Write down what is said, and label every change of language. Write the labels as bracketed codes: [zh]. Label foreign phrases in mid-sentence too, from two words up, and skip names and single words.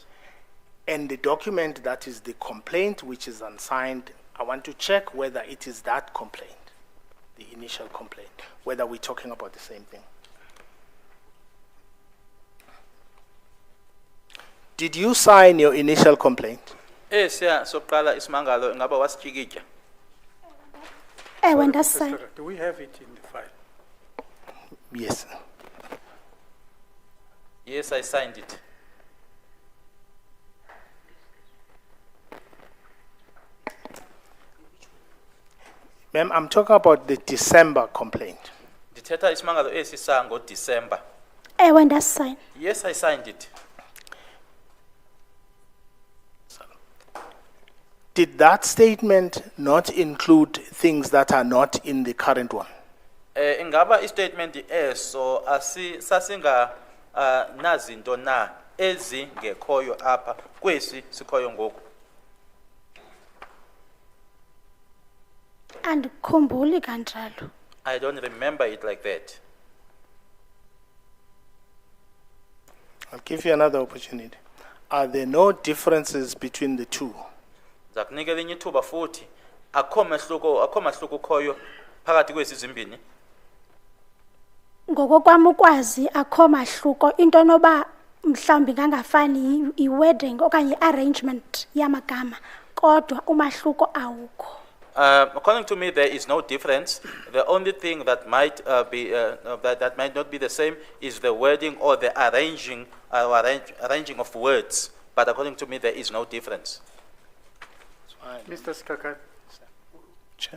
[en] And the document that is the complaint, which is unsigned, I want to check whether it is that complaint, the initial complaint, whether we're talking about the same thing. Did you sign your initial complaint? [xh] Esiya sokuqala isimangalo ingaba wasijikitya. Ewe [en] Sorry, Mr. [xh] ndasayina. [en] Speaker, do we have it in the file? Yes. Yes, I signed it. Ma'am, I'm talking about the December complaint. [xh] Ndithetha isimangalo esi sangoDisemba. Ewe, ndasayina. [en] Yes, I signed it. Did that statement not include things that are not in the current one? [xh] Ingaba istatement eso sasinga nazinto na ezingekhoyo apha kwesi sikhoyo ngoku. Andikhumbuli kanjalo. [en] I don't remember it like that. I'll give you another opportunity. Are there no differences between the two? [xh] Zakunikela inye ithuba futhi akho mahluko ukhoyo phakathi kwezi zimbini. Ngokokwam ukwazi akho mahluko into noba mhlawumbi ngangafani i-wedding okanye i-arrangement yamagama kodwa umahluko awukho. [en] According to me, there is no difference. The only thing that might that might not be the same is the wording or the arranging of words. But according to me, there is no difference. Mr. Skaka, Chair.